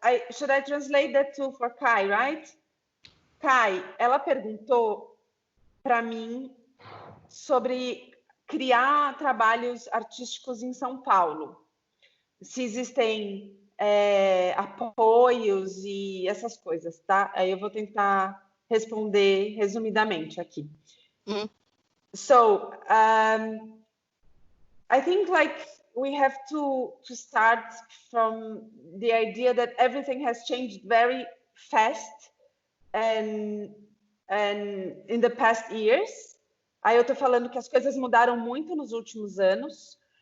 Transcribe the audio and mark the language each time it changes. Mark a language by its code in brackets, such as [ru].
[en] Should I translate that too for Kai, right? [pt] Kai, ela perguntou para mim sobre criar trabalhos artísticos em São Paulo. Se existem apoios e essas coisas, tá? Aí eu vou tentar responder resumidamente aqui. [en] So, I think we have to start from the idea that everything has changed very fast and in the past years. [pt] Aí eu estou falando que as coisas mudaram muito nos últimos anos.